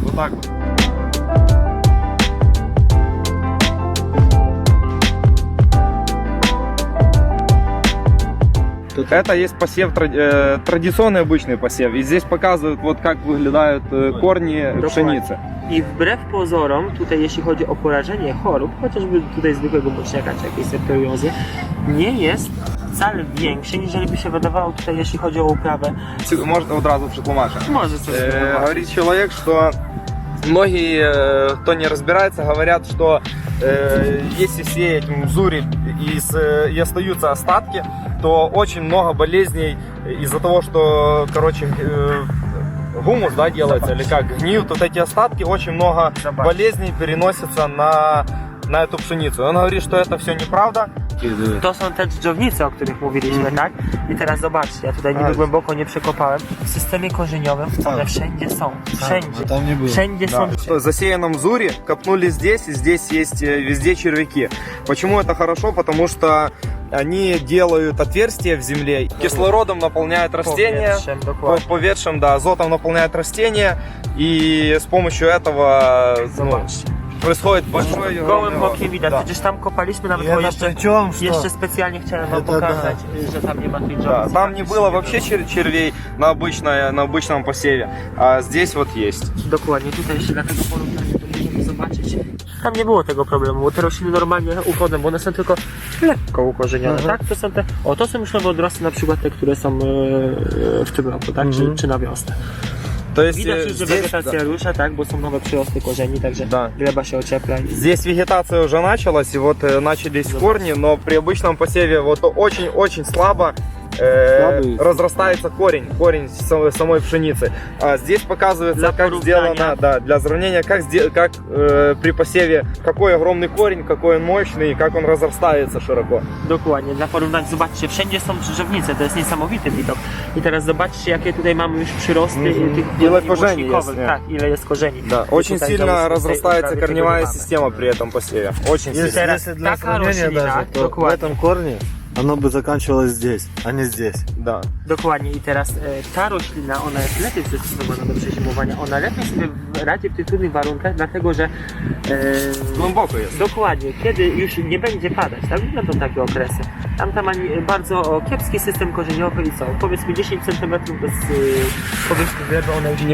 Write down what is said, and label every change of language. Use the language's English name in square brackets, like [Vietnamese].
[Russian] Вот так вот. Это есть посев, традиционный обычный посев. И здесь показывают, вот как [Polish] wyglądają [Russian] корни [Polish] pszenicy. I wbrew pozorom, tutaj jeśli chodzi o porażenie chorób, chociażby tutaj zwykłego boczniaka czy jakiejś septoriozy, nie jest wcale większy, niż by się wydawało tutaj, jeśli chodzi o uprawę. [Russian] Можно одразу [Polish] przetłumaczę. Może coś [Russian] Говорит человек, что многие, кто не разбирается, говорят, что если сеять мзури и остаются остатки, то очень много болезней из-за того, что, короче, гумус, да, делается, или как, гниют вот эти остатки, очень много болезней переносится на эту пшеницу. Он говорит, что это все неправда. [Polish] To są te dżdżownice, o których mówiliśmy, tak? I teraz zobaczcie, ja tutaj niby głęboko nie przekopałem. W systemie korzeniowym one wszędzie są. Wszędzie. Wszędzie są. [Russian] Что засеянном мзури копнули здесь, и здесь есть везде червяки. Почему это хорошо? Потому что они делают отверстия в земле, кислородом наполняют растения, поведшим, да, азотом наполняют растения, и с помощью этого происходит большое... [Polish] Gołym okiem widać, przecież tam kopaliśmy nawet, bo jeszcze specjalnie chciałem wam pokazać, że tam nie ma tej [Russian] Да, [Polish] dżdżownicy. [Russian] там не было вообще червей на обычном посеве, а здесь вот есть. [Polish] Dokładnie, tutaj jeszcze dla tego porównania to możemy zobaczyć. Tam nie było tego problemu, bo te rośliny normalnie uchodzą, bo one są tylko lekko ukorzenione, tak? To są te, to są już nowe odrosty, na przykład te, które są w tym roku, tak? Czy na wiosnę. [Russian] То есть [Polish] Widać już, że wegetacja rusza, tak? Bo są nowe przyrosty korzeni, także gleba się ociepla. [Russian] Здесь вегетация уже началась, и вот начались корни, но при обычном посеве вот очень-очень слабо разрастается корень самой пшеницы. А здесь показывается, как сделано, да, для сравнения, как при посеве, какой огромный корень, какой он мощный, и как он разрастается широко. [Polish] Dokładnie, dla porównania, zobaczcie, wszędzie są dżdżownice, to jest niesamowity widok. I teraz zobaczcie, jakie tutaj mamy już przyrosty Ile korzeni jest, tak, ile jest korzeni. [Russian] Да, очень сильно разрастается корневая система при этом посеве. Очень сильно. Если для сравнения даже, то в этом корне оно бы заканчивалось здесь, а не здесь. Да. [Polish] Dokładnie i teraz ta roślina, ona jest lepiej przystosowana do przezimowania, ona lepiej sobie radzi w tych trudnych warunkach, dlatego że Głęboko jest. dokładnie, kiedy już nie będzie padać, tak? Będą takie okresy. Tam ma bardzo kiepski system korzeniowy i co? Powiedzmy 10 cm bez powierzchni gleby, ona już